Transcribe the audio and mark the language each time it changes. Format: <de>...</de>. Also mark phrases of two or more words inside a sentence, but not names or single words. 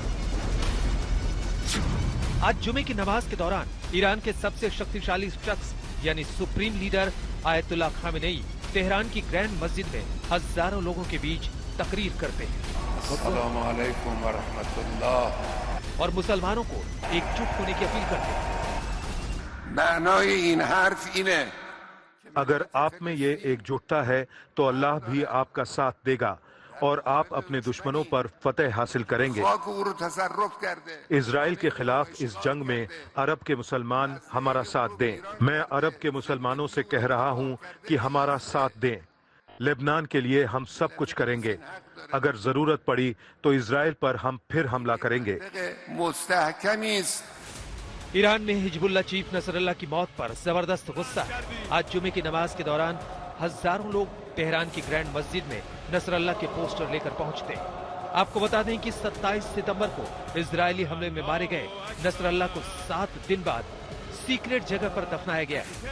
<hi>आज जुमे की नमाज के दौरान ईरान के सबसे शक्तिशाली शख्स यानी सुप्रीम लीडर अयतुल्लाह खमेनेई तेहरान की ग्रैंड मस्जिद में हजारों लोगों के बीच तकरीर करते हैं</hi> <ar>السلام عليكم ورحمة الله</ar> <hi>और मुसलमानों को एकजुट होने की अपील करते हैं।</hi> <fa>معنای این حرف اینه</fa> <hi>अगर आप में ये एकजुटता है तो अल्लाह भी आपका साथ देगा और आप अपने दुश्मनों पर फतेह हासिल करेंगे।</hi> <fa>خاک او رو تصرف کرده</fa> <hi>इजराइल के खिलाफ इस जंग में अरब के मुसलमान हमारा साथ दें। मैं अरब के मुसलमानों से कह रहा हूं कि हमारा साथ दें। लेबनान के लिए हम सब कुछ करेंगे। अगर जरूरत पड़ी तो इजराइल पर हम फिर हमला करेंगे।</hi> <fa>مستحکمی است.</fa> <hi>ईरान में हिजबुल्लाह चीफ नसरल्लाह की मौत पर जबरदस्त गुस्सा है। आज जुमे की नमाज के दौरान हजारों लोग तेहरान की ग्रैंड मस्जिद में नसरल्लाह के पोस्टर लेकर पहुंचते हैं। आपको बता दें कि 27 सितंबर को इजरायली हमले में मारे गए नसरल्ला को 7 दिन बाद सीक्रेट जगह पर दफनाया गया।</hi>